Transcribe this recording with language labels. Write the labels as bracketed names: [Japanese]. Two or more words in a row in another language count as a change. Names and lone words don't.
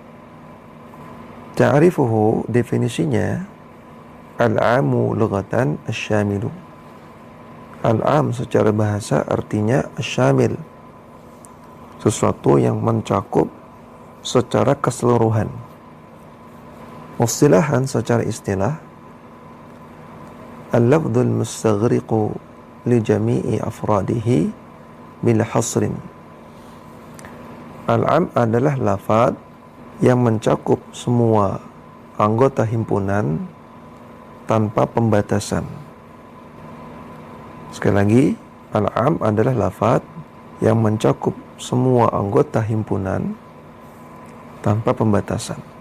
[Arabic] تعريفه، definisinya، العام لغةً الشامل. [Indonesian] Al-am secara bahasa artinya asy-syamil, sesuatu yang mencakup secara keseluruhan. Istilahan, secara istilah, [Arabic] اللفظ المستغرق لجميع أفراده بالحصر. [Indonesian] Al-am adalah lafaz yang mencakup semua anggota himpunan tanpa pembatasan. Sekali lagi, al-am adalah lafaz yang mencakup semua anggota himpunan tanpa pembatasan.